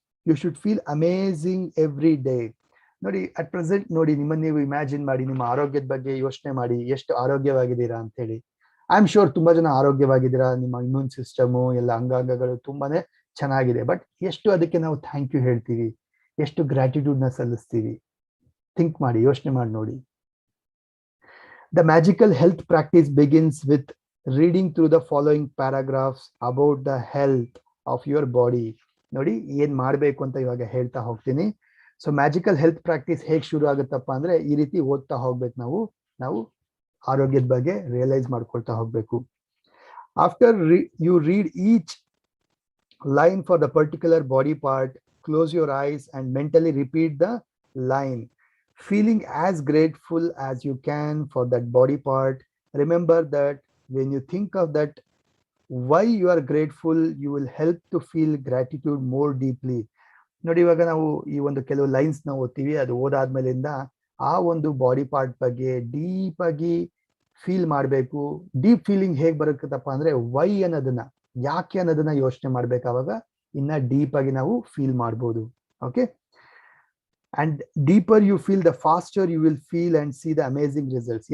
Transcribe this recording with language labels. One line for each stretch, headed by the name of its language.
English: You should feel amazing every day.
Kannada: ನೋಡಿ, at present ನೋಡಿ, ನಿಮ್ಮನ್ನು ನೀವು ಇಮ್ಯಾಜಿನ್ ಮಾಡಿ, ನಿಮ್ಮ ಆರೋಗ್ಯದ ಬಗ್ಗೆ ಯೋಚನೆ ಮಾಡಿ, ಎಷ್ಟು ಆರೋಗ್ಯವಾಗಿದ್ದೀರಾ ಅಂತ ಹೇಳಿ.
English: I am sure
Kannada: ತುಂಬಾ ಜನ ಆರೋಗ್ಯವಾಗಿದ್ದೀರಾ, ನಿಮ್ಮ ಇಮ್ಯೂನ್ ಸಿಸ್ಟಮು ಎಲ್ಲ ಅಂಗಾಂಗಗಳು ತುಂಬಾನೇ ಚೆನ್ನಾಗಿದೆ. ಬಟ್ ಎಷ್ಟು ಅದಕ್ಕೆ ನಾವು ಥ್ಯಾಂಕ್ ಯು ಹೇಳ್ತೀವಿ, ಎಷ್ಟು ಗ್ರಾಟಿಟ್ಯೂಡ್ ನ ಸಲ್ಲಿಸ್ತೀವಿ? ಥಿಂಕ್ ಮಾಡಿ, ಯೋಚನೆ ಮಾಡಿ ನೋಡಿ.
English: The magical health practice begins with reading through the following paragraphs about the health of your body.
Kannada: ನೋಡಿ ಏನ್ ಮಾಡ್ಬೇಕು ಅಂತ ಇವಾಗ ಹೇಳ್ತಾ ಹೋಗ್ತೀನಿ. ಸೊ ಮ್ಯಾಜಿಕಲ್ ಹೆಲ್ತ್ ಪ್ರಾಕ್ಟೀಸ್ ಹೇಗೆ ಶುರು ಆಗುತ್ತಪ್ಪ ಅಂದ್ರೆ ಈ ರೀತಿ ಓದ್ತಾ ಹೋಗ್ಬೇಕು. ನಾವು ಆರೋಗ್ಯದ ಬಗ್ಗೆ ರಿಯಲೈಸ್ ಮಾಡ್ಕೊಳ್ತಾ ಹೋಗ್ಬೇಕು.
English: After you read each line for the particular body part, close your eyes and mentally repeat the line, feeling as grateful as you can for that body part. Remember that when you think of that why you are grateful, you will help to feel gratitude more deeply.
Kannada: ನೋಡಿ ಇವಾಗ ನಾವು ಈ ಒಂದು ಕೆಲವು lines ನಾವು ಓದ್ತೀವಿ, ಅದು ಓದಾದ್ಮೇಲಿಂದ ಆ ಒಂದು ಬಾಡಿ ಪಾರ್ಟ್ ಬಗ್ಗೆ ಡೀಪ್ ಆಗಿ ಫೀಲ್ ಮಾಡಬೇಕು. ಡೀಪ್ ಫೀಲಿಂಗ್ ಹೇಗೆ ಬರುತ್ತಪ್ಪ ಅಂದ್ರೆ ವೈ ಅನ್ನೋದನ್ನ, ಯಾಕೆ ಅನ್ನೋದನ್ನ ಯೋಚನೆ ಮಾಡ್ಬೇಕು. ಅವಾಗ ಇನ್ನ ಡೀಪ್ ಆಗಿ ನಾವು ಫೀಲ್ ಮಾಡ್ಬೋದು.
English: Okay, and deeper you feel, the faster you will feel and see the amazing results.